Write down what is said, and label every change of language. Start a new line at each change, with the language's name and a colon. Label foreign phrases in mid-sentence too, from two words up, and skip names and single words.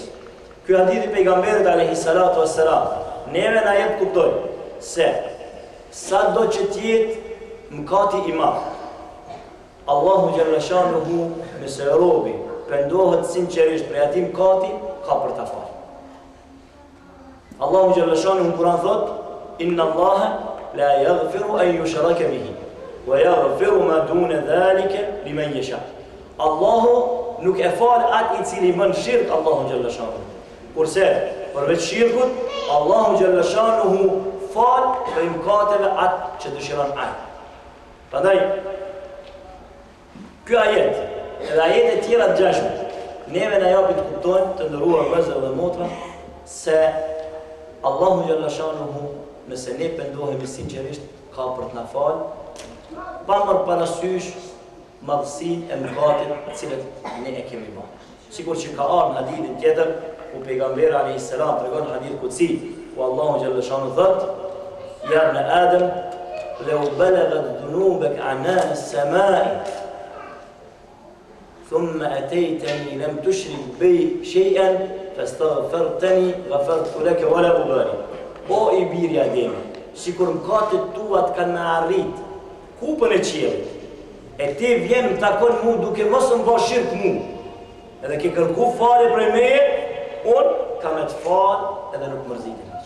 Albanian: Ky hadith i pejgamberit
Arabic: عليه الصلاة والسلام
Albanian: neve na jep kuptoj se sa do që t'jetë mëkati i madh, Allahu
Arabic: جل شأنه
Albanian: nëse robi pendohet sinqerisht prej atij mëkati, ka për ta falë. Allahu
Arabic: جل شأنه
Albanian: në Kur'an thot
Arabic: إن الله لا يغفر أن يشرك به ويغفر ما دون ذلك لمن يشاء.
Albanian: Allahu nuk e fal atë i cili bën shirk Allahu
Arabic: جل شأنه.
Albanian: Kurse përveç shirkut, Allahu
Arabic: جل شأنه
Albanian: fal për mëkateve atë që dëshiron ai. Prandaj ky ajet edhe ajete tjera të gjashme, neve na japin të kuptojmë të ndëruar vëllezër dhe motra se Allahu
Arabic: جل شأنه
Albanian: nëse ne pendohemi sinqerisht ka për të na falë, pa marrë parasysh madhësinë e mëkatit të cilët ne e kemi bërë. Sikur që ka ardhur në hadithin tjetër, ku pejgamberi
Arabic: عليه السلام
Albanian: tregon
Arabic: حديث قدسي,
Albanian: ku Allahu
Arabic: جل شأنه
Albanian: thotë:
Arabic: "يا ابن آدم لو بلغت ذنوبك عنان السماء ثم أتيتني لم تشرك بي شيئا فاستغفرتني غفرت لك ولا أبالي."
Albanian: O i birja Ademi, sikur mëkatet tuat kanë me arrit kupën e qiellit, e ti vjen më takon mu duke mos më bërë shirk mu, edhe ke kërku falje prej meje, unë kam e të falë edhe nuk mërzitin aq.